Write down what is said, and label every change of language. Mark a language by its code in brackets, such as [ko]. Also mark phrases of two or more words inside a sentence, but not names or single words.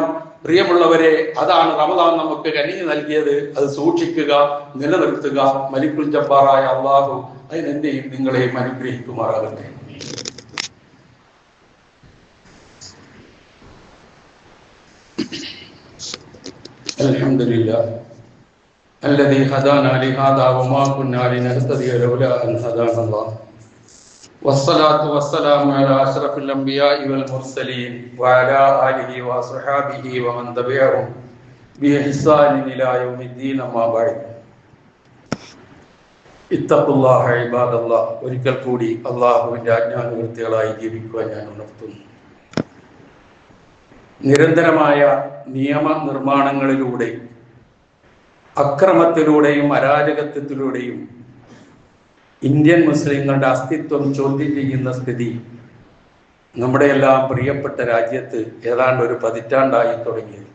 [ml] പ്രിയമുള്ളവരെ, അതാണ് റമദാൻ നമുക്ക് കനിഞ്ഞു നൽകിയത്. അത് സൂക്ഷിക്കുക, നിലനിർത്തുക. മലിക്കുൽ ജബ്ബാറായ അല്ലാഹു അതിനെന്റെയും നിങ്ങളെയും അനുഗ്രഹിക്കുമാറാകട്ടെ. [ar] അൽഹംദുലില്ലാ الذي هدانا لهذا وما كنا لنهتدي لولا أن هدانا الله والصلاة والسلام على أشرف الأنبياء والمرسلين وعلى آله وصحبه ومن تبعهم بإحسان إلى يوم الدين أما بعد اتقوا الله عباد الله. [ml] ഒരിക്കൽ കൂടി അല്ലാഹുവിന്റെ ആജ്ഞാനുവൃത്തികളായി ജീവിക്കുവാൻ ഞാൻ ഉണർത്തുന്നു. നിരന്തരമായ നിയമ നിർമ്മാണങ്ങളിലൂടെ, അക്രമത്തിലൂടെയും അരാജകത്വത്തിലൂടെയും ഇന്ത്യൻ മുസ്ലിങ്ങളുടെ അസ്തിത്വം ചോദ്യം ചെയ്യുന്ന സ്ഥിതി നമ്മുടെ എല്ലാം പ്രിയപ്പെട്ട രാജ്യത്ത് ഏതാണ്ട് ഒരു പതിറ്റാണ്ടായി തുടങ്ങിയത്.